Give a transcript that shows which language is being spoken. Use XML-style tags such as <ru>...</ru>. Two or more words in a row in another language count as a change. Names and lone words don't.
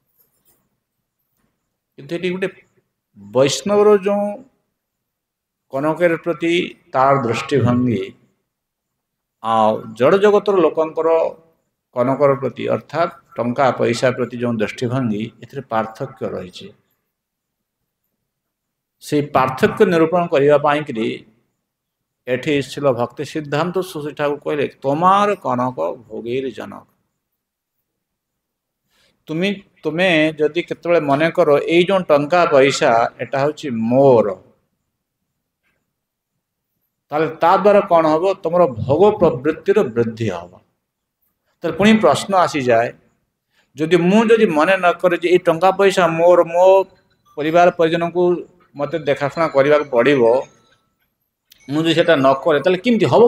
<or>କିନ୍ତୁ ଏଠି ଗୋଟେ ବୈଷ୍ଣବର ଯେଉଁ କନକର ପ୍ରତି ତାର ଦୃଷ୍ଟିଭଙ୍ଗୀ ଆଉ ଜଡ଼ ଜଗତର ଲୋକଙ୍କର କନକର ପ୍ରତି ଅର୍ଥାତ୍ ଟଙ୍କା ପଇସା ପ୍ରତି ଯେଉଁ ଦୃଷ୍ଟିଭଙ୍ଗୀ, ଏଥିରେ ପାର୍ଥକ୍ୟ ରହିଛି। সেই ପାର୍ଥକ୍ୟ ନିରୂପଣ କରିବା ପାଇଁକିରି ଏଠି ছিল ଭକ୍ତି ସିଦ୍ଧାନ୍ତ ସରସ୍ୱତୀ ଠାକୁର କହିଲେ</or> <bn>তোমার কনক ভোগের জনক।</bn> <or>ତୁମେ ଯଦି କେତେବେଳେ ମନେ କର ଏଇ ଯେଉଁ ଟଙ୍କା ପଇସା ଏଟା ହେଉଛି ମୋର, ତାହେଲେ ତା ଦ୍ୱାରା କ'ଣ ହବ? ତୁମର ଭୋଗ ପ୍ରବୃତ୍ତିର ବୃଦ୍ଧି ହବ। ତାହେଲେ ପୁଣି ପ୍ରଶ୍ନ ଆସିଯାଏ, ଯଦି ମୁଁ ମନେ ନ କରେ ଯେ ଏଇ ଟଙ୍କା ପଇସା ମୋର, ମୋ ପରିବାର ପରିଜନଙ୍କୁ ମୋତେ ଦେଖାଶୁଣା କରିବାକୁ ପଡ଼ିବ, ମୁଁ ଯଦି ସେଟା ନ କରେ ତାହେଲେ କେମିତି ହେବ?</or>